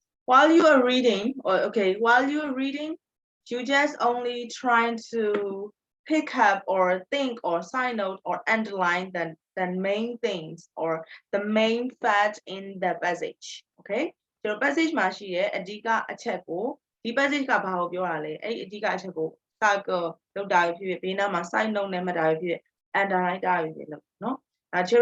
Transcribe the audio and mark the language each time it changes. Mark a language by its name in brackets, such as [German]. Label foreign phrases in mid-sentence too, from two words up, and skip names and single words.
[English] while you are reading, while you are reading, you just only trying to pick up or think or sign note or underline the main things or the main fact in the passage. [Burmese] Okay? So passage မှာရှိရဲ့အဓိကအချက်ကိုဒီ passage ကဘာကိုပြောတာလဲအဲ့ဒီအ ဓိကအချက်ကိုစကလောက်တာဖြစ်ဖြစ်ဘေးနားမှာ [English] sign note [Burmese] နဲ့ မှတ်တာဖြစ်ဖြစ် underline တာဖြစ်ဖြစ်လို့နော်ဒါ theory